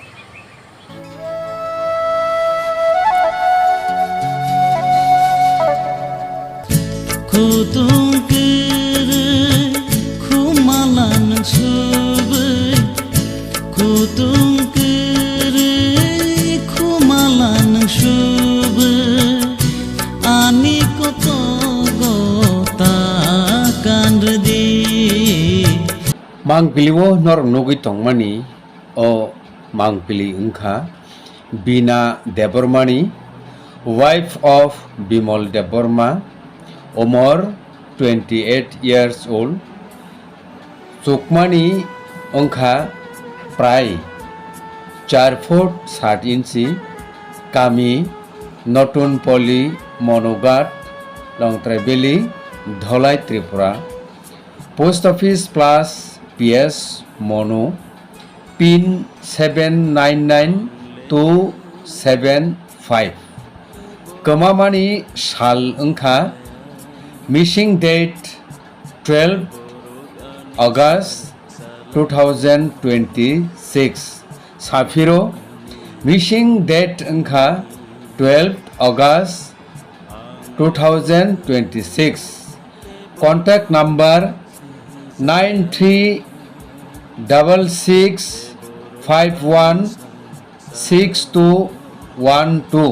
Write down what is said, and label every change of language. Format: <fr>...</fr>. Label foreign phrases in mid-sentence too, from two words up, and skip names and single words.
<trp>kutung kere kumalan subai kutung kere kumalan subai ani koto gota kandredi mangpiliwo nor nugui tongmani o mangpili ungkha Bina Debormani,</trp> <en>wife of Bimal Deborma, Omar 28 years old,</en> <trp>Sukmani ungkha prai</trp> <en>4 foot 7 inchi,</en> <trp>Kami Notun Poli Monogat, Longtraibeli, Dholai Tripura,</trp> <en>Post Office plus PS</en> <trp>Mono, PIN 799275. Kamamani Shal Ungkha,</trp> <en>missing date 12 August 2026.</en> <trp>Safiro,</trp> <en>missing date</en> <trp>Ungkha 12 August 2026.</trp> <en>Contact number 9366516212.</en>